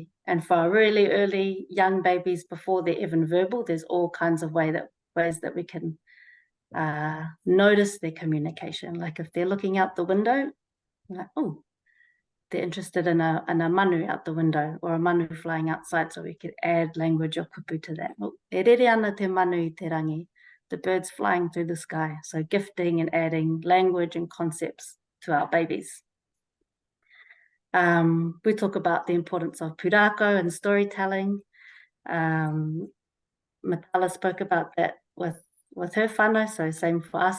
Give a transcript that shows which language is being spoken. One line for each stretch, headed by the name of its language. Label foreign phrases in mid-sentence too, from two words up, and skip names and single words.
English: And for our really early young babies, before they're even verbal, there's all kinds of ways that we can notice their communication. Like if they're looking out the window, like, oh, they're interested in a manu out the window, or a manu flying outside, so we could add language or kupu to that.
Māori: Oh, e rere ana te manu I te rangi,
English: the birds flying through the sky. So gifting and adding language and concepts to our babies. We talk about the importance of pūrākau and storytelling. Matala spoke about that with her whānau, so same for us.